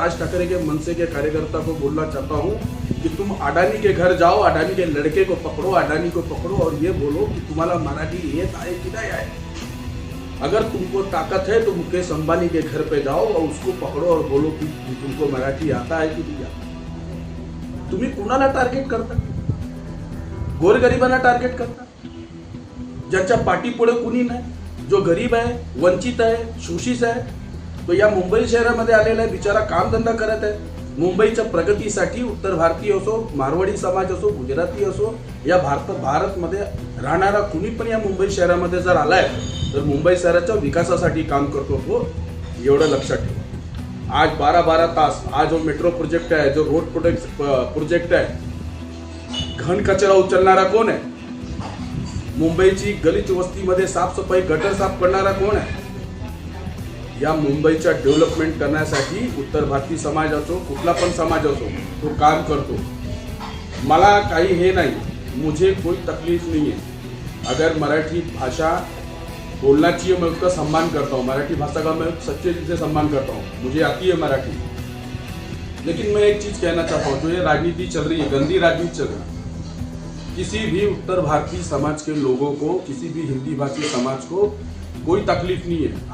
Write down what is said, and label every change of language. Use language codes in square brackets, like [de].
[hi] राज ठाकरे के मनसे के कार्यकर्ता को बोलना चाहता हूँ कि तुम अडानी के घर जाओ, अडानी के लड़के को पकड़ो, अडानी को पकड़ो और ये बोलो कि तुम्हारा मराठी [mr] येत आहे [hi] कि नहीं आहे। अगर तुमको ताकत है तो मुकेश अंबानी के घर पे जाओ और उसको पकड़ो और बोलो कि तुमको मराठी आता है कि नहीं आता। [mr] तुम्ही कुणाला टार्गेट करता? गोरगरिबांना टार्गेट करता, ज्यांच्या पाठीपुढे कुणी नाही, जो गरीब आहे, वंचित आहे, शोषित आहे। तो या मुंबई शहरामध्ये आलेला आहे, बिचारा काम धंदा करत आहे। मुंबईच्या प्रगतीसाठी उत्तर भारतीय असो, मारवाडी समाज असो, गुजराती असो, या भारतमध्ये राहणारा कुणी पण या मुंबई शहरामध्ये जर आलाय तर मुंबई शहराच्या विकासासाठी काम करतो तो, एवढं लक्षात ठेवा। आज 12-12 तास आज जो मेट्रो प्रोजेक्ट आहे, जो रोड प्रोजेक्ट आहे, घन कचरा उचलणारा कोण आहे? मुंबईची गलित वस्तीमध्ये साफसफाई, गटर साफ करणारा कोण आहे? या मुंबईच्या डेव्हलपमेंट करण्यासाठी उत्तर भारतीय समाज असो, कुठला पण समाज असो, तो काम करतो। मला काही हे [hi] नहीं, मुझे कोई तकलीफ नहीं है। अगर मराठी भाषा बोलना चाहिए, मैं उसका सम्मान करता हूँ। मराठी भाषा का मैं सच्चे दिल से सम्मान करता हूँ, मुझे आती है मराठी। लेकिन मैं एक चीज़ कहना चाहता हूँ, जो ये राजनीति चल रही है, गंदी राजनीति चल रही है, किसी भी उत्तर भारतीय समाज के लोगों को, किसी भी हिंदी भाषी समाज को कोई तकलीफ नहीं है।